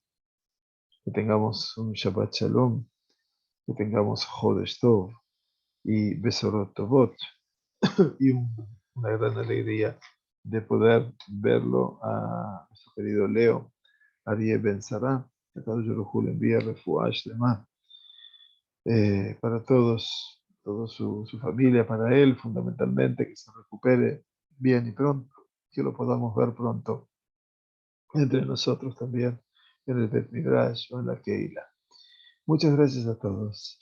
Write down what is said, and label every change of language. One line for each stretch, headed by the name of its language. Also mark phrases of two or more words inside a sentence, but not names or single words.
Spanish: Que tengamos un
Hebrew: שבת שלום,
Spanish: que tengamos
Hebrew: חודש טוב
Spanish: y
Hebrew: בשורות טובות
Spanish: y una gran alegría de poder verlo a nuestro querido Leo, Ariel Ben Sarah, que
Hebrew: קדוש ברוך הוא
Spanish: le envía
Hebrew: רפואה שלמה
Spanish: para toda su familia, para él fundamentalmente, que se recupere bien y pronto, que lo podamos ver pronto entre nosotros también, en el
Hebrew: בית מדרש
Spanish: o en la Keila. Muchas gracias a todos.